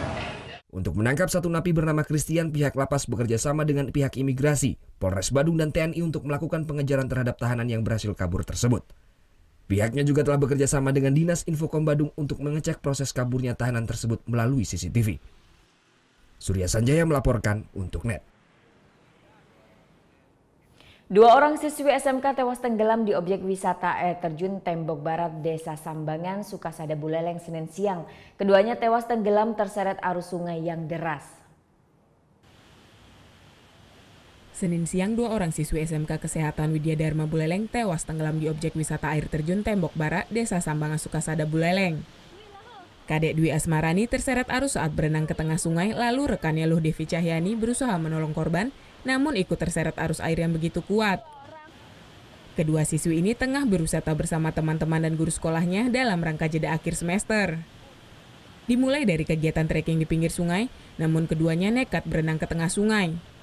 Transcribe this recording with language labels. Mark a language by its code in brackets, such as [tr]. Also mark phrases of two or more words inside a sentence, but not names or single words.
[id] Untuk menangkap satu napi bernama Christian, pihak lapas bekerja sama dengan pihak imigrasi, Polres Badung dan TNI untuk melakukan pengejaran terhadap tahanan yang berhasil kabur tersebut. Pihaknya juga telah bekerja sama dengan Dinas Infokom Badung untuk mengecek proses kaburnya tahanan tersebut melalui CCTV. Surya Sanjaya melaporkan untuk NET. Dua orang siswi SMK tewas tenggelam di objek wisata air terjun Tembok Barat, Desa Sambangan, Sukasada Buleleng, Senin siang. Keduanya tewas tenggelam terseret arus sungai yang deras. Senin siang, dua orang siswi SMK Kesehatan Widya Dharma Buleleng tewas tenggelam di objek wisata air terjun Tembok Barat, Desa Sambangan, Sukasada Buleleng. Kadek Dwi Asmarani terseret arus saat berenang ke tengah sungai, lalu rekannya Luh Devi Cahyani berusaha menolong korban, namun ikut terseret arus air yang begitu kuat. Kedua siswi ini tengah berwisata bersama teman-teman dan guru sekolahnya dalam rangka jeda akhir semester. Dimulai dari kegiatan trekking di pinggir sungai, namun keduanya nekat berenang ke tengah sungai.